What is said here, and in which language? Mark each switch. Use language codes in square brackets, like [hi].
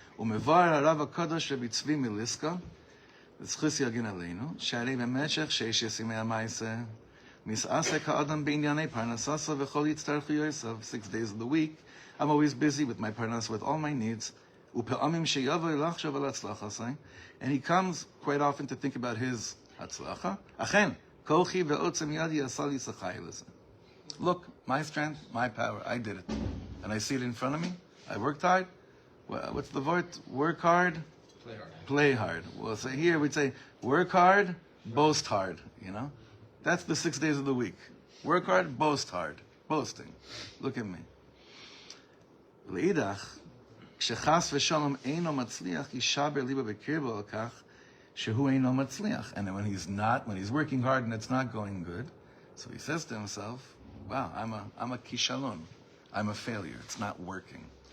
[he] ומבאר הרב הקדוש רבי צבי מליסקה, וזכוס יגן עלינו, שהרי במשך 6 ימי המעשה, מתעסק האדם בענייני פרנסה וכל הצטרכויותיו, [en] 6 days of the week, I'm always busy with my parnas, with all my needs, [he] ופעמים שיבוא לחשוב על הצלחתי, [en] and he comes quite often to think about his [he] הצלחה, אכן, כוחי ועוצם ידי עשה לי שכר לזה. [en] Look, my strength, my power, I did it. And I see it in front of me, I worked hard. What's the word? Work hard, play hard. Well, so here we'd say, work hard, boast hard, That's the 6 days of the week. Work hard, boast hard. Boasting. Look at me. [he] לאידך, כשחס ושלום אינו מצליח, יישבר ליבו בקרבו על כך, שהוא אינו מצליח. [en] And then when he's working hard and it's not going good, so he says to himself, wow, I'm a kishalon. I'm a failure. It's not working.